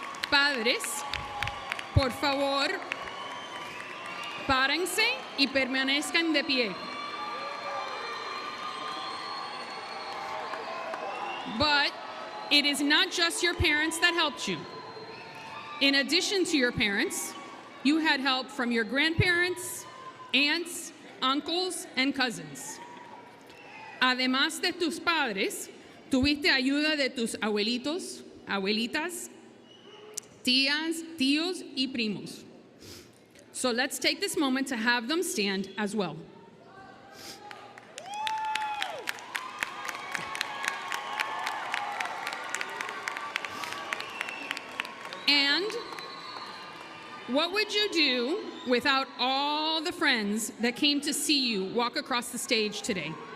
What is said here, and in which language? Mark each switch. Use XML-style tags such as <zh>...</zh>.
<es>Padres, por favor, párense y permanezcan de pie.</es> <en>But it is not just your parents that helped you. In addition to your parents, you had help from your grandparents, aunts, uncles, and cousins.</en> <es>Además de tus padres, tuviste ayuda de tus abuelitos, abuelitas, tías, tíos, y primos.</es> <en>So let's take this moment to have them stand as well. And what would you do without all the friends that came to see you walk across the stage today?</en>